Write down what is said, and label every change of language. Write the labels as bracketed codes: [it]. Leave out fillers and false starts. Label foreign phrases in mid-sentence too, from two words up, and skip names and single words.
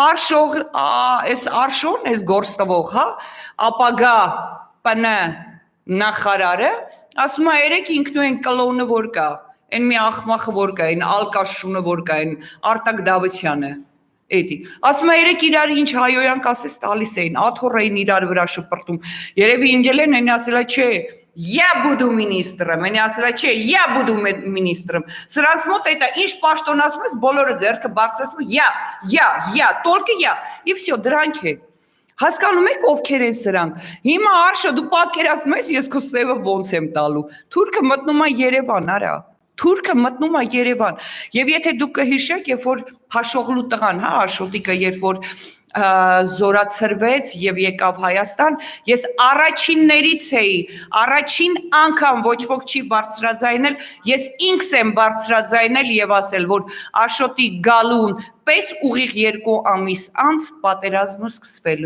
[hy] այս Արշոն, այս գործտվող, հա, ապագա պնը նախարարը, ասում է երեք ինքնու են կլոնը որ կա, են մի աղմախը որ կա, են ալկաշունը որ կա, են Արտակ Դավթյանը, էդի, ասում է երեք իրար ինչ հայոյանք ասես տալիս էին, աթոռ էին իրար վրա շպրտում, երևի ինգել են, են ասելա չէ, [ru] Я буду министром, они [hy] ասելա չէ, [ru] я буду министром, [hy] սրանց մոտ էտա ինչ պաշտոն ասում ես, բոլորը ձեռքը բարձրացնում, [ru] я, только я, и все, [hy] դրանք է, հասկանում եք ովքեր են սրանք, հիմա Արշա դու պատկերացնում ես, ես քո սևը ոնց եմ տալու, թուրքը մտնում է Երևան, արա, թուրքը մտնում է Երևան, և եթե դուք կհիշեք, երբ որ փաշողլու տղան, հա, Աշոտիկը, երբ որ զորացրվեց և եկավ Հայաստան, ես առաջիններից էի, առաջին անգամ ոչ ոք չի բարձրաձայնել, ես ինքս եմ բարձրաձայնել և ասել, որ Աշոտի գալուն պես ուղիղ 2 ամիս անց պատերազմը սկսվելու